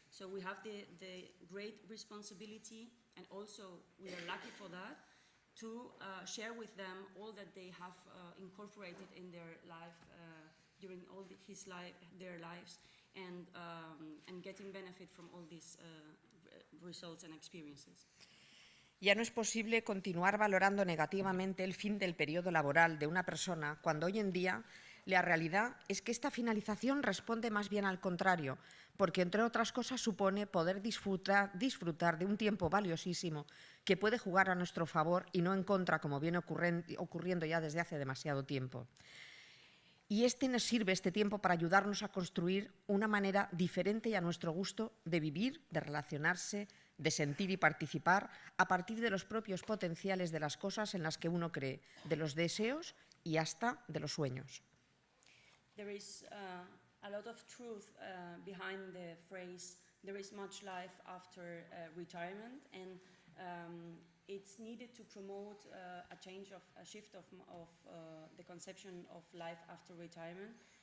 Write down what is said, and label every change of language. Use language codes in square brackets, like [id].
[en] So we have the great responsibility, and also we are lucky for that, to share with them all that they have incorporated in their life during all their lives, and getting benefit from all these results and experiences. [es] Ya no es posible continuar valorando negativamente el fin del periodo laboral de una persona cuando hoy en día la realidad es que esta finalización responde más bien al contrario, porque entre otras cosas supone poder disfrutar de un tiempo valiosísimo que puede jugar a nuestro favor y no en contra, como viene ocurriendo ya desde hace demasiado tiempo. Y nos sirve este tiempo para ayudarnos a construir una manera diferente y a nuestro gusto de vivir, de relacionarse, de sentir y participar a partir de los propios potenciales de las cosas en las que uno cree, de los deseos y hasta de los sueños. [en] There is a lot of truth behind the phrase, there is much life after retirement, and it's needed to promote a shift of the conception of life after retirement.